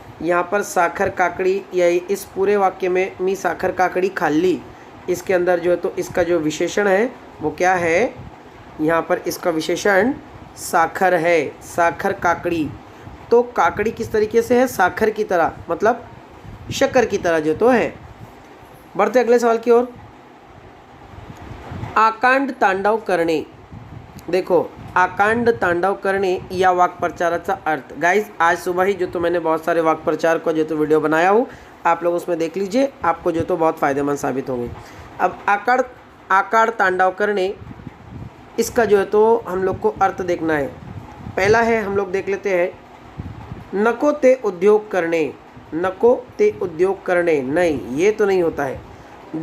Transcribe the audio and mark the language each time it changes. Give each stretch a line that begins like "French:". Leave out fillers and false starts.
Hindi: यहाँ पर साखर काकड़ी, या इस पूरे वाक्य में
Marathi: मी साखर काकड़ी खाल्ली,
Hindi: इसके अंदर जो है तो इसका जो विशेषण है वो क्या है, यहाँ पर इसका विशेषण साखर है, साखर काकड़ी। तो काकड़ी किस तरीके से है, साखर की तरह, मतलब शक्कर की तरह जो तो है। बढ़ते अगले सवाल की ओर।
Marathi: आकांड तांडव करणे, देखो आकांड तांडव करणे या वाक्प्रचाराचा अर्थ।
Hindi: गाइस आज सुबह ही जो तो मैंने बहुत सारे वाक्प्रचार का जो तो वीडियो बनाया हूँ, आप लोग उसमें देख लीजिए, आपको जो तो बहुत फ़ायदेमंद साबित होंगे। अब आकांड तांडव करणे, इसका जो है तो हम लोग को अर्थ देखना है। पहला है, हम लोग देख लेते हैं, नको ते उद्योग करने, नको ते उद्योग करने, नहीं ये तो नहीं होता है।